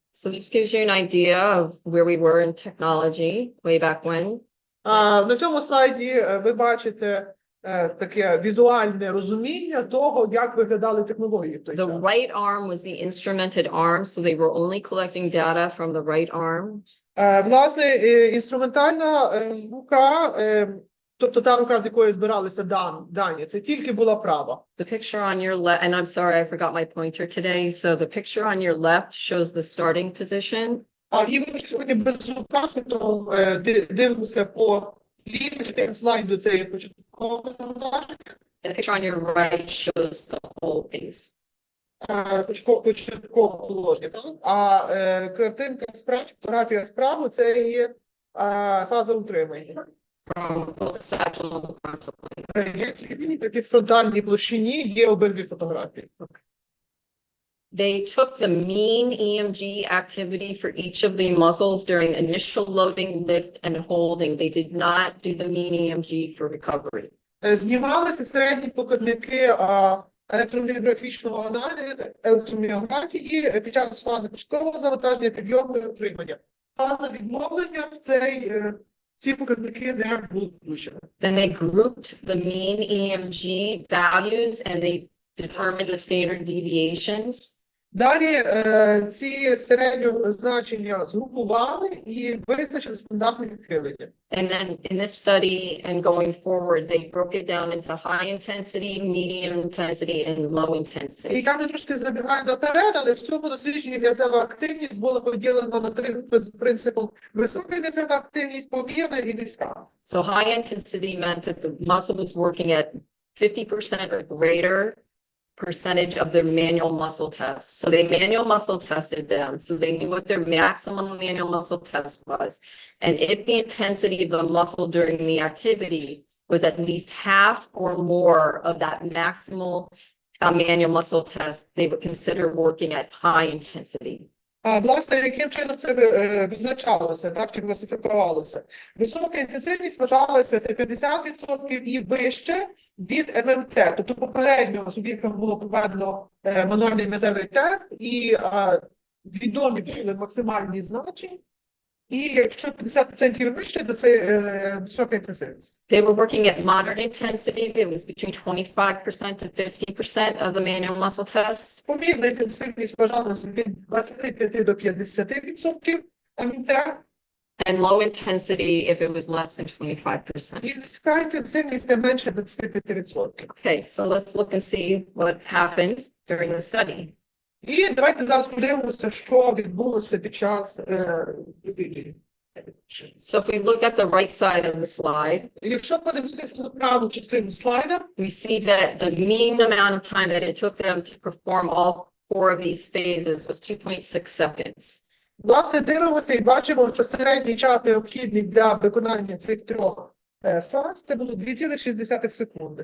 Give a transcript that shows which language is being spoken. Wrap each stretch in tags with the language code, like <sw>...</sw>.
<en>So this gives you an idea of where we were in technology way back when.</en> <uk>На цьому слайді ви бачите таке візуальне розуміння того, як виглядали технології в той час.</uk> <en>The right arm was the instrumented arm, so they were only collecting data from the right arm.</en> <uk>Власне, інструментальна рука, тобто та рука, з якої збиралися дані, це тільки була права.</uk> <en>The picture on your left, and I'm sorry, I forgot my pointer today. So the picture on your left shows the starting position.</en> <uk>І ми сьогодні без указу, то дивимося по лівому слайду, це є початкове завантаження.</uk> <en>And the picture on your right shows the whole phase.</en> <uk>Початкове положення, так? А картинка справа, фотографія справа, це є фаза утримання.</uk> <en>From both the sagittal and the frontal plane.</en> <uk>Як в фронтальній площині є обидві фотографії.</uk> <en>they took the mean EMG activity for each of the muscles during initial loading, lift, and holding. They did not do the mean EMG for recovery.</en> <uk>Знімалися середні показники електроміографічного аналізу, електроміографії під час фази початкового завантаження, підйому і утримання. Фаза відновлення ці показники не будуть включені.</uk> <en>Then they grouped the mean EMG values and they determined the standard deviations.</en> <uk>Далі ці середні значення згрупували і визначили стандартне відхилення.</uk> <en>And then in this study and going forward, they broke it down into high intensity, medium intensity, and low intensity.</en> <uk>І я не трошки забігаю наперед, але в цьому дослідженні м'язева активність була поділена на 3 групи з принципом висока м'язева активність, помірна і низька.</uk> <en>So high intensity meant that the muscle was working at 50% or greater percentage of their manual muscle test. So they manual muscle tested them. So they knew what their maximum manual muscle test was. And if the intensity of the muscle during the activity was at least half or more of that maximal manual muscle test, they would consider working at high intensity.</en> <uk>Власне, яким чином це визначалося, так, чи класифікувалося? Висока інтенсивність вважалася це 50% і вище від ММТ. Тобто попередньо суб'єктам було проведено мануальний м'язевий тест і відомі були максимальні значення. І якщо 50% вище, то це висока інтенсивність.</uk> <en>They were working at moderate intensity. It was between 25% to 50% of the manual muscle test.</en> <uk>Помірна інтенсивність вважалася від 25 до 50% ММТ.</uk> <en>And low intensity if it was less than 25%.</en> <uk>І низька інтенсивність це менше 25%.</uk> <en>Okay, so let's look and see what happened during the study.</en> <uk>І давайте зараз подивимося, що відбулося під час дослідження.</uk> <en>So if we look at the right side of the slide,</en> <uk>Якщо подивитися на праву частину слайда,</uk> <en>we see that the mean amount of time that it took them to perform all 4 of these phases was 2.6 seconds.</en> <uk>власне, дивимося і бачимо, що середній час необхідний для виконання цих 3 фаз, це було 2,6 секунди.</uk>